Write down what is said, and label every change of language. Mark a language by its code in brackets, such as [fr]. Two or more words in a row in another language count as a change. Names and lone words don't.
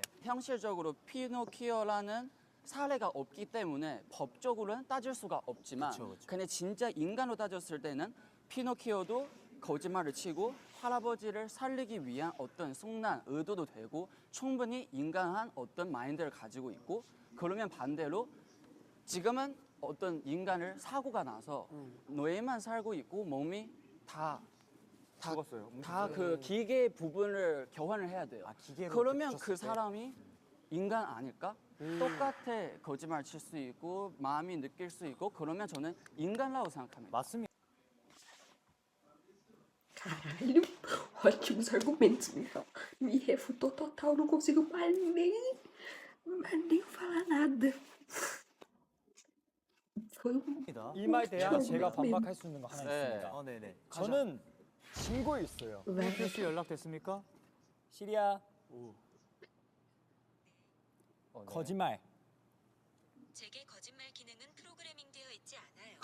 [ko] 현실적으로 피노키오라는 사례가 없기 때문에 법적으로는 따질 수가 없지만 근데 진짜 인간으로 따졌을 때는 피노키오도 거짓말을 치고 할아버지를 살리기 위한 어떤 속난 의도도 되고 충분히 인간한 어떤 마인드를 가지고 있고 그러면 반대로 지금은 어떤 인간을 사고가 나서 뇌만 살고 있고 몸이 다 죽었어요. 그 기계 부분을 교환을 해야 돼요. 기계로 그러면 붙였을 그 때? 사람이 인간 아닐까? 똑같아 거짓말 칠 수 있고 마음이 느낄 수 있고 그러면 저는 인간이라고 생각합니다. 맞습니다. [pt] Caralho, ótimos argumentos, Miguel. Me refutou total, não consigo mais nem falar nada. Foi um. [ko] 이 말에 대한 제가 [pt] argumento. [ko] 반박할 수 있는 거 하나 네. 있습니다. 네네. 저는 증거 있어요. [pt] Vai. [ko] 피노키오 연락됐습니까? 시리아 거짓말 제게 거짓말 기능은 프로그래밍되어 있지 않아요.